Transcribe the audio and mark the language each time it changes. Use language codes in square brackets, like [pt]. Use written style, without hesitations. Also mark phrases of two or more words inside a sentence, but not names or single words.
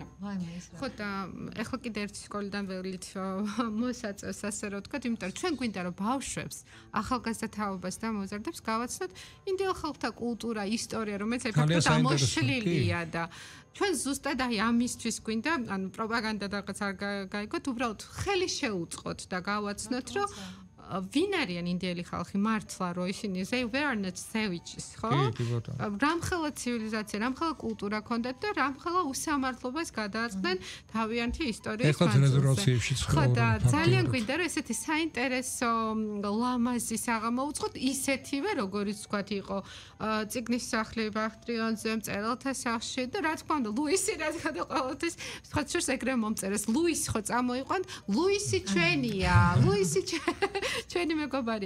[ka] ხო და ეხლა კიდე ერთი სკოლიდან ველით მოსაწევს ასე რომ ვთქვათ, იმიტომ რომ ჩვენ გვინდა რომ ბავშვებს ახალგაზრდა თაობას და მოზარდებს გავაცნოთ ინდიელ ხალხთა კულტურა, ისტორია, რომელიც ეფექტურად ამოშლილია და ჩვენ ზუსტად აი ამისთვის გვინდა, ანუ პროპაგანდა რაღაც არ გაიგოთ, უბრალოდ ხელი შეუწყოთ და გავაცნოთ რომ ვინ არიან ინდიელი ხალხი მართლა რომ ისინი [en] they were not savages [ka] ხო? რამხელა ცივილიზაცია, რამხელა კულტურა ქონდათ და რამხელა უსამართლობას გადააწყდნენ თავიანთი ისტორიის მანძილზე. ხო და ძალიან გვინდა რომ ესეთი საინტერესო ლამაზი საღამო უწყოთ ისეთივე როგორიც თქვათ იყო წიგნის სახლი ბახტრიონზე მწერალთა სახლში და რა თქმა უნდა ლუისი რადგან ყოველთვის სხვა შორს ეგრე მომწერეს ლუისი ხო წამოიყვანთ ლუისი ჩვენია ლუისი ჩვენი მეგობარია.